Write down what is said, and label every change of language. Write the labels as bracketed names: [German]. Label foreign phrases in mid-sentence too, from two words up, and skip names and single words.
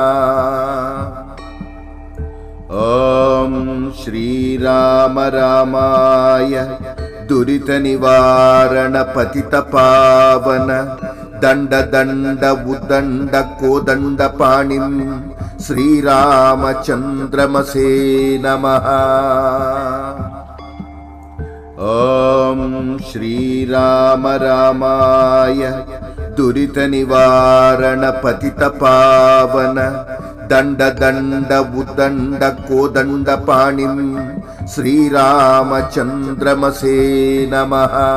[Sanskrit] ఓం శ్రీరామ రామాయ దురిత నివారణ పతిత పావన దండ దండ ఉదండ కోదండ పాణిం श्रीरामचन्द्रमसे नमः। ॐ श्रीराम रामाय दुरितनिवारण पतितपावन दण्ड दण्ड उद्दण्ड कोदण्ड पाणिं श्रीरामचन्द्रमसे नमः।